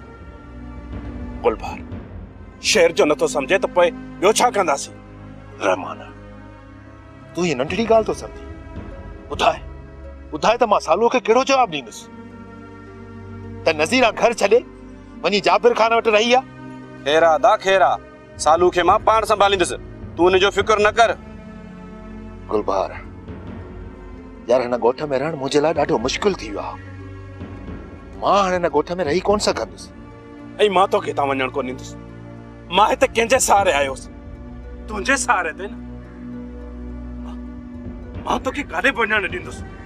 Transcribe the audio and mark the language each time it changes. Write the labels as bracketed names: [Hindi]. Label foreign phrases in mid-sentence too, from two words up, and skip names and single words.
[Sindhi] गुलबहार शेर जो नथो सम्झे त पोइ ॿियो छा कंदासीं रहमान तूं ये नंढड़ी ॻाल्हि तो समझी ॿुधाए त मां सालो खे कहिड़ो जवाब ॾींदुसि त नज़ीरा घर छॾे वञी जाबिर खान वटि रही आहे खेरा दा खेरा सालू खे मां पाण संभालींदुसि तूं उनजो फिक्र न कर गुलबहार यार हिन ॻोठ में रहण मुंहिंजे लाइ ॾाढो मुश्किल थी वियो आहे मां हाणे हिन ॻोठ में रही कोन सघंदुसि ऐं मां तोखे हितां वञण कोन ॾींदुसि मां हिते कंहिंजे सहारे आयोसि तुंहिंजे सहारे ते न मां तोखे काॾे बि वञण न ॾींदुसि